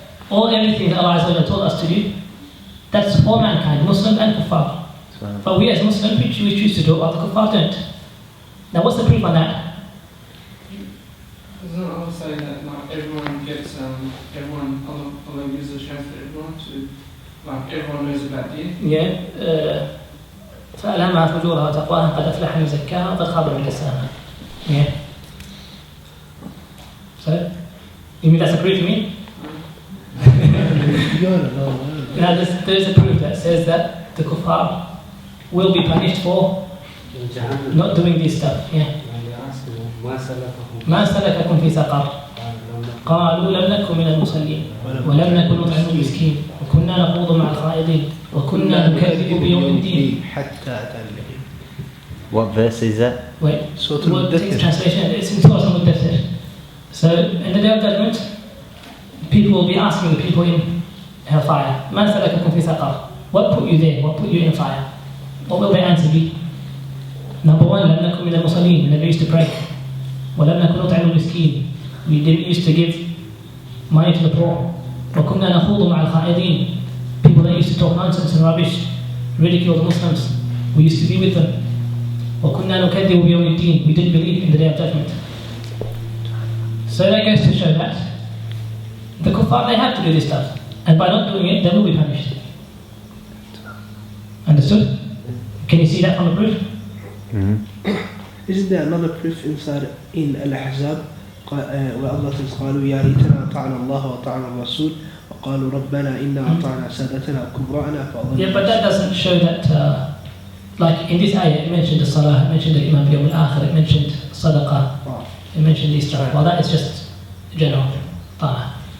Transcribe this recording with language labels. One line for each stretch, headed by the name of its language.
English: Everything that Allah told us to do, that's for mankind, Muslim and kuffar. But we as Muslims, we choose to do what the kuffar don't. Now what's the proof on that? Doesn't Allah say that not everyone gets, Allah uses a chance for everyone to, like everyone knows about deen? Yeah.
Arabic: فألهمها فجورها وتقواها قد أفلح من زكاها وقد خاب من دساها.
English: Yeah. So, you mean that's a proof, you mean? Now there's a proof that says that the kuffar will be punished for not doing this stuff. Yeah.
Arabic: ما سلككم في سقر قالوا لم نكن من المصلين ولم نكن نطعم المسكين وكنا نخوض مع الخائضين وكنا نكذب بيوم الدين حتى أتانا اليقين.
English: What verse is that? Wait, what text translation? It's in Surah Al-Mudaththir. So in the day of judgment, people will be asking the people in hellfire,
Arabic: ما سلككم في سقر?
English: What put you there? What put you in fire? What will their answer be? Number 1,
Arabic: لم نكن من المصلين.
English: We never used to pray.
Arabic: ولم نكن نطعم المسكين.
English: We didn't used to give money to the poor.
Arabic: وكنا نخوض مع الخائضين.
English: People that used to talk nonsense and rubbish, ridicule the Muslims. We used to be with them.
Arabic: وكنا نكذب بيوم الدين.
English: We didn't believe in the day of judgment. So that goes to show that the kuffar, they have to do this stuff. And by not doing it, they will be punished. Understood? Can you see that from the proof? Isn't there another proof inside in Al-Ahzab where Allah says
Arabic: قالوا يا ريتنا أطعنا الله وأطعنا الرسول وقالوا ربنا إنا أطعنا سادتنا وكبراءنا فأضلنا.
English: Yeah, but that doesn't show that like in this ayah it mentioned the salah, it mentioned the Imam Biyawm al-Akhir, it mentioned sadaqah, it mentioned these stuff. Well, that is just general ta'ah.